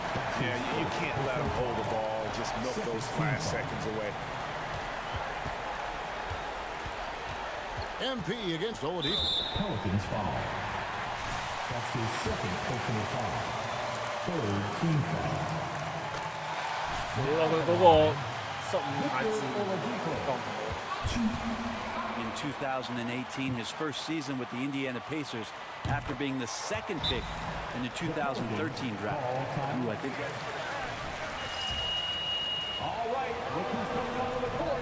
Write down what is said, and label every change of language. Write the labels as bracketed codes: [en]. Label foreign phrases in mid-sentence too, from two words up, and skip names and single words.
[en] Yeah, you can't let them hold the ball. Just milk those last seconds away. MP against Oladipo. Pelicans foul. That's his 2nd personal foul. 3rd team foul. 你話佢嗰個15下字講 In 2018, his first season with the Indiana Pacers after being the 2nd pick in the 2013 draft. Ooh, I think All right, look who's coming onto the court.